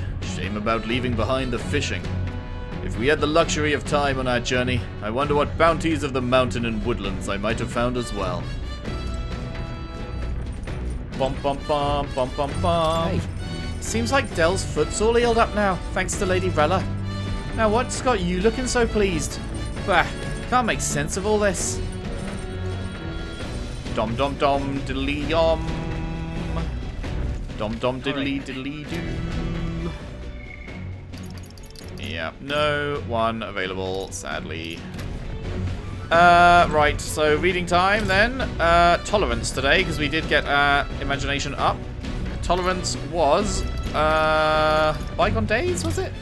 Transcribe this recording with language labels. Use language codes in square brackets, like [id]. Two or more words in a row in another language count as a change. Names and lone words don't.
[en] Shame about leaving behind the fishing. If we had the luxury of time on our journey, I wonder what bounties of the mountain and woodlands I might have found as well. Bum bum bum bum bum bum. Hey. Seems like Del's foot's all healed up now, thanks to Lady Rella. Now what's got you looking so pleased? Bah, can't make sense of all this. Dom dom dom diddly yom. Dom dom diddly diddly doo. Yeah, no one available, sadly. Right, so reading time then. Tolerance today, because we did get imagination up. Tolerance was bygone days, was it?